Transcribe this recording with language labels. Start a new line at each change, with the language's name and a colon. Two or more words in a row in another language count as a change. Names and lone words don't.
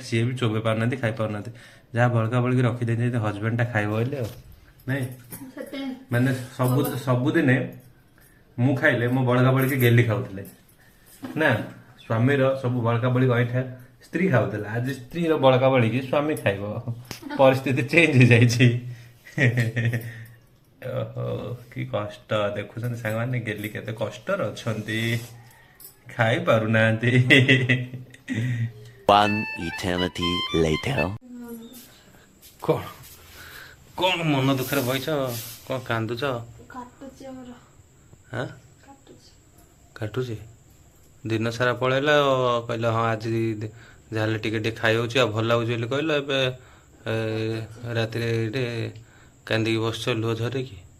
Odia: ସିଏ ବି ଚୋବେଇ ପାରୁନାହାନ୍ତି ଖାଇ ପାରୁନାହାନ୍ତି ଯାହା ବଳକା ବଳିକି ରଖିଦେଇଛନ୍ତି ହଜବେଣ୍ଡ ଟା ଖାଇବ ବୋଇଲେ ଆଉ ନାଇଁ ମାନେ ସବୁଦିନେ ମୁଁ ଖାଇଲେ ମୋ ବଳକା ବଳିକି ଗେଲି ଖାଉଥିଲେ ନା ସ୍ୱାମୀର ସବୁ ବଳକା ବଳି ଅଇଁଠା ସ୍ତ୍ରୀ ଖାଉଥିଲା ଆଜି ସ୍ତ୍ରୀର ବଳକା ବଳିକି ସ୍ୱାମୀ ଖାଇବ ପରିସ୍ଥିତି ଚେଞ୍ଜ ହେଇଯାଇଛି ଓହୋ କି କଷ୍ଟ ଦେଖୁଛନ୍ତି ସାଙ୍ଗମାନେ ଗେଲି କେତେ କଷ୍ଟରେ ଅଛନ୍ତି ଖାଇ ପାରୁନାହାନ୍ତି
English: One eternity later.
Odia: କଣ ମନ ଦୁଃଖରେ ବଇଛ କଣ କାନ୍ଦୁଛ କାଟୁଛି ଦିନ ସାରା ପଳେଇଲା କହିଲ ହଁ ଆଜି ଯାହେଲେ ଟିକେ ଟିକେ ଖାଇ ହଉଛି ଆଉ ଭଲ ଲାଗୁଛି ବୋଲି କହିଲ ଏବେ ରାତିରେ ଏଇଠି କାନ୍ଦିକି ବସିଛ ଲୁହ ଝରିକି